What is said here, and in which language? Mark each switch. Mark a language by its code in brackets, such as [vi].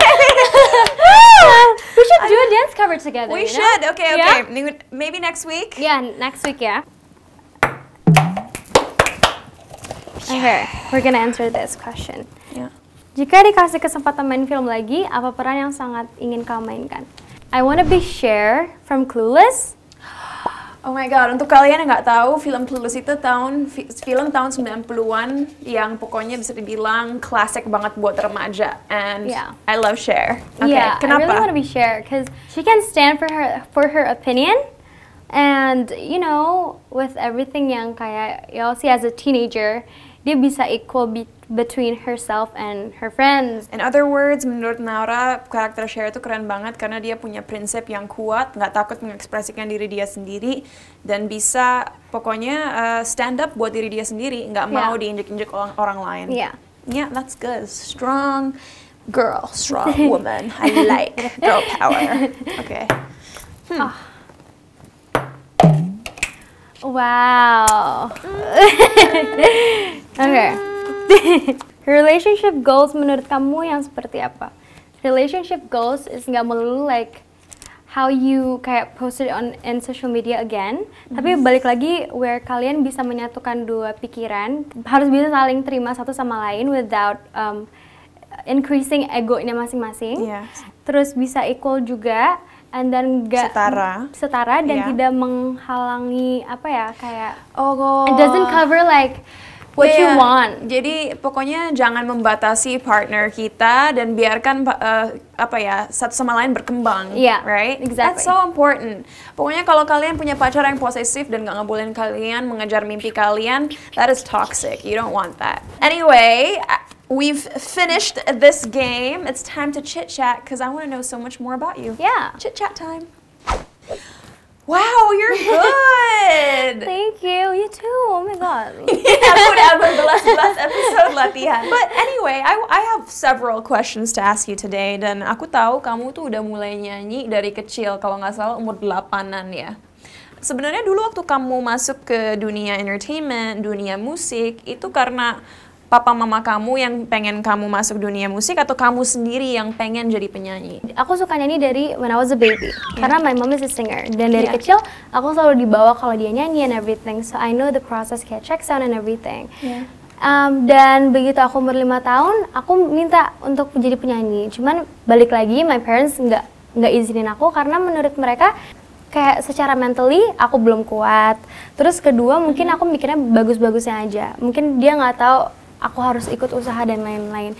[en] We should do a dance cover together. We you know? should. Okay. Yeah? Maybe next week. Yeah, next week, yeah. Okay, we're gonna answer this question. Yeah. [id] Jika dikasih kesempatan main film lagi, apa peran yang sangat ingin kamu mainkan? [en] I wanna be Cher from Clueless. [id] Oh my god, untuk kalian yang nggak tahu, film Clueless itu film tahun 90-an yang pokoknya bisa dibilang klasik banget buat remaja. And [en] Yeah. I love Cher. Okay, Yeah, [id] kenapa? [en] I really wanna be Cher because she can stand for her opinion, and you know, with everything [id] yang kayak [en] Yossi as a teenager, [id] dia bisa [en] equal between herself and her friends. [id] In other words, menurut Naura, karakter Cher itu keren banget karena dia punya prinsip yang kuat, nggak takut mengekspresikan diri dia sendiri, dan bisa pokoknya [en] stand up [id] buat diri dia sendiri, nggak mau diinjek-injek orang lain. [en] Yeah. Yeah, that's good. Strong girl, strong woman. I like girl power. Okay. Wow. Okay. [id] Relationship goals menurut kamu yang seperti apa? Relationship goals is nggak melulu [en] like how you [id] kayak [en] post it in social media again, [id] tapi balik lagi [en] where [id] kalian bisa menyatukan dua pikiran, harus bisa saling terima satu sama lain [en] without increasing [id] egonya masing-masing. [en] Yeah. [id] Terus bisa equal juga, [en] and then [id] nggak setara dan [en] Yeah. [id] tidak menghalangi apa ya kayak [en] Oh, it doesn't cover like what you Yeah. want. [id] Jadi pokoknya jangan membatasi partner kita dan biarkan satu sama lain berkembang, [en] Yeah, right? exactly. That's so important. [id] Pokoknya kalau kalian punya pacar yang posesif dan gak ngebolehin kalian mengejar mimpi kalian, [en] that is toxic. You don't want that. Anyway, we've finished this game. It's time to chit chat because I want to know so much more about you. Yeah. Chit chat time. Wow, you're good. Thank you. You too. Oh my god. [id] Aku udah berbelas-belas episode latihan. [en] But anyway, I have several questions to ask you today. [id] Dan aku tahu kamu tuh udah mulai nyanyi dari kecil, kalau nggak salah umur 8-an ya. Sebenarnya dulu waktu kamu masuk ke dunia entertainment, dunia musik, itu karena papa mama kamu yang pengen kamu masuk dunia musik atau kamu sendiri yang pengen jadi penyanyi? Aku suka nyanyi dari [en] when I was a baby, [id] karena [en] my mom is a singer. [id] Dan dari [en] Yeah. [id] kecil, aku selalu dibawa kalau dia nyanyi [en] and everything. So I know the process, [id] kayak [en] check sound and everything. Yeah. [id] Dan begitu aku umur 5 tahun, aku minta untuk jadi penyanyi. Cuman balik lagi, my parents nggak izinin aku karena menurut mereka kayak secara mentally aku belum kuat. Terus kedua mungkin aku mikirnya bagus-bagusnya aja. Mungkin dia nggak tahu aku harus ikut usaha dan lain-lain.